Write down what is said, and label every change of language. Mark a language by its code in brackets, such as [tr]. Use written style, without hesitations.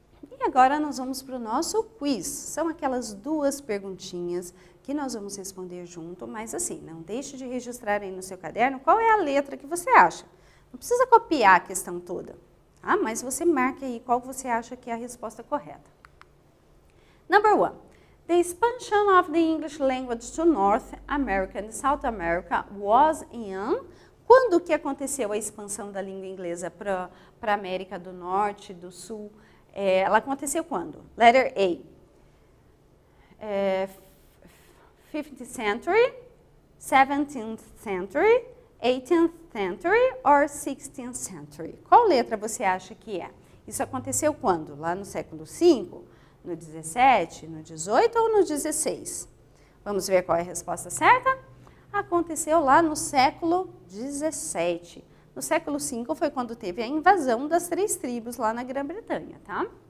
[pt] E agora nós vamos para o nosso quiz. São aquelas 2 perguntinhas que nós vamos responder junto, mas assim, não deixe de registrar aí no seu caderno qual é a letra que você acha. Não precisa copiar a questão toda, tá? Mas você marque aí qual você acha que é a resposta correta. [en] Number 1. The expansion of the English language to North America and South America was in... [pt] Quando que aconteceu a expansão da língua inglesa para a América do Norte, do Sul? Ela aconteceu quando? [en] Letter A. 15th century, 17th century, 18th century or 16th century? [pt] Qual letra você acha que é? Isso aconteceu quando? Lá no século V, no 17, no 18 ou no 16? Vamos ver qual é a resposta certa? Aconteceu lá no século 17. No século V foi quando teve a invasão das 3 tribos lá na Grã-Bretanha, tá?